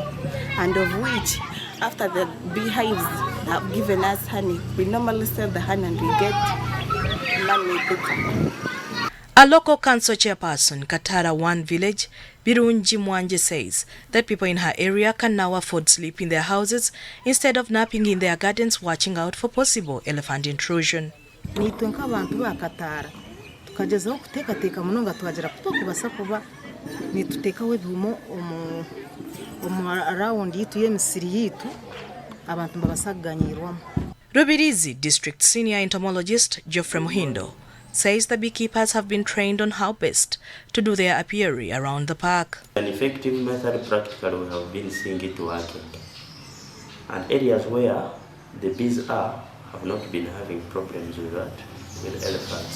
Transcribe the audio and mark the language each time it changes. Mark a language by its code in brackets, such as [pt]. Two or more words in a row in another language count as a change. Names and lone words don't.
[en] And of which, after the beehives have given us honey, we normally sell the honey and we get money. A local council chairperson, Katara 1 village, Birunji Mwanje, says that people in her area can now afford sleep in their houses instead of napping in their gardens, watching out for possible elephant intrusion. [nyn] Tukagezaho kutekateka munonga twagera kutokubasa kuba nituteka webumo around yitu yemisiri yitu abantu babasaganyirwamo. [en] Rubirizi District Senior Entomologist Geoffrey Muhindo says the beekeepers have been trained on how best to do their apiary around the park. An effective method, practically we have been seeing it working. And areas where the bees are have not been having problems with that, with elephants.